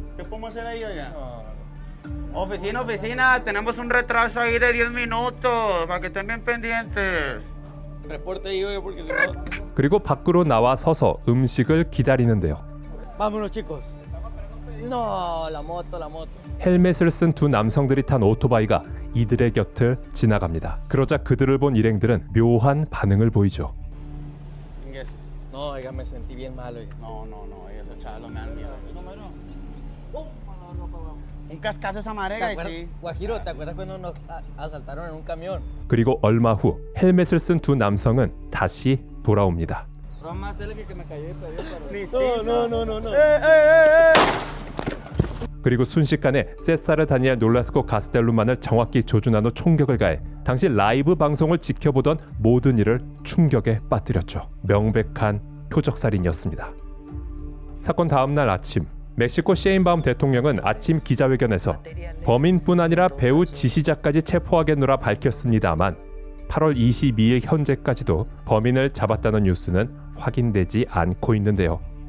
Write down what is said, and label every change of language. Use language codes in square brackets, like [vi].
[es] ¿Qué podemos hacer ahí, oiga? No. Oficina, tenemos un retraso ahí de 10 minutos, para que estén bien pendientes. Reporte ahí, oiga, porque si no. [ko] 그리고 밖으로 나와 서서 음식을 기다리는데요. [es] Vámonos, chicos. No, la moto. [ko] 헬멧을 쓴 두 남성들이 탄 오토바이가 이들의 곁을 지나갑니다. 그러자 그들을 본 일행들은 묘한 반응을 보이죠. [en] Yes. [es] No, oiga, me sentí bien mal, oiga. No, esos chavos me dan miedo. Un cascazo esa marega y sí. Guajiro, ¿te acuerdas cuando nos asaltaron en un camión? [ko] 그리고 얼마 후 헬멧을 쓴 두 남성은 다시 돌아옵니다. [es] No más cerca que me cayó todavía. No. [ko] 그리고 순식간에 세사르 다니엘 놀라스코 가스텔룸만을 정확히 조준한 후 총격을 가해 당시 라이브 방송을 지켜보던 모든 이를 충격에 빠뜨렸죠. 명백한 표적살인이었습니다. 사건 다음날 아침 멕시코 셰인바움 대통령은 아침 기자회견에서 범인뿐 아니라 배우 지시자까지 체포하겠노라 밝혔습니다만 8월 22일 현재까지도 범인을 잡았다는 뉴스는 확인되지 않고 있는데요.